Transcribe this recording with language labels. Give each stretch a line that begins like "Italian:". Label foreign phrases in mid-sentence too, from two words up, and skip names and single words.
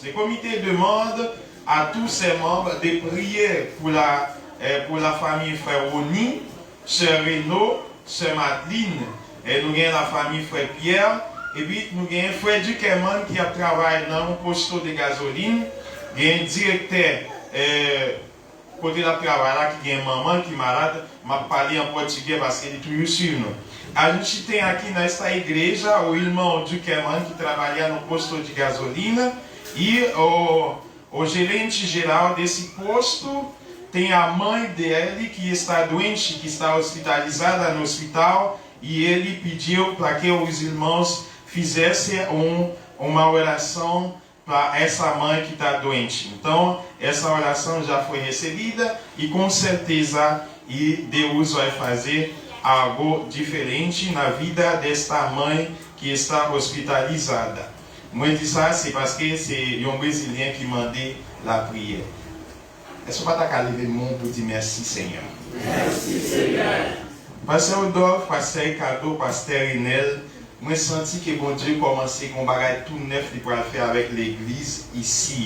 French: Le comité demande à tous ses membres de prier pour la famille frère Oni, sœur Renaud, sœur Madeline, et nous avons la famille frère Pierre, et puis nous avons frère Duqueman qui a travaillé dans un poste de gasoline, il y a un directeur côté de travail là qui a une maman qui est malade, m'a parlé en portugais parce qu'elle est toujours sur nous.
Portuguese: A gente tem aqui nesta igreja o irmão Duqueman que trabalha no posto de gasolina e o gerente geral desse posto tem a mãe dele que está doente, que está hospitalizada no hospital e ele pediu para que os irmãos fizessem uma oração para essa mãe que está doente. Então, essa oração já foi recebida e com certeza Deus vai fazer algo diferente na vida desta mãe que está hospitalizada.
French: Moi, je dis ça, c'est parce que c'est un Brésilien qui m'a demandé la prière. Est-ce que vous pouvez lever le monde pour dire merci Seigneur? Merci Seigneur. Pasteur Odolphe, Pasteur Ricardo, Pasteur Inel, moi j'ai senti que bon Dieu commençait à faire tout neuf pour le faire avec l'église ici.